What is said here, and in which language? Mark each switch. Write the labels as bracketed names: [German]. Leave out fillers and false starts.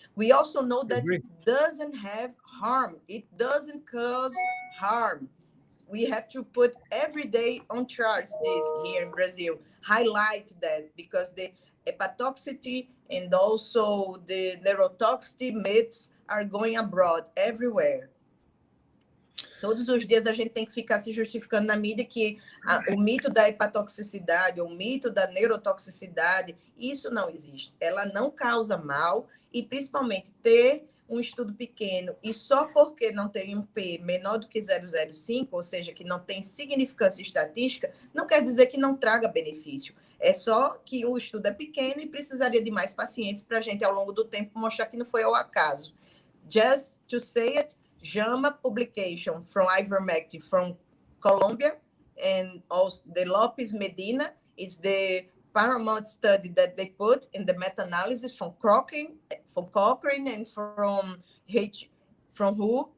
[English] We also know that it doesn't have harm. It doesn't cause harm. We have to put every day on charge this here in Brazil, highlight that, because the hepatotoxicity and also the neurotoxicity myths are going abroad everywhere. [Portuguese] Todos os dias a gente tem que ficar se justificando na mídia que o mito da hepatotoxicidade, o mito da neurotoxicidade, isso não existe. Ela não causa mal, e principalmente ter um estudo pequeno e só porque não tem um P menor do que 0,05, ou seja, que não tem significância estatística, não quer dizer que não traga benefício. É só que o estudo é pequeno e precisaria de mais pacientes para a gente, ao longo do tempo, mostrar que não foi ao acaso. [English] Just to say it, JAMA publication from ivermectin from Colombia, and also the Lopes Medina is the paramount study that they put in the meta-analysis from Cochrane and from WHO.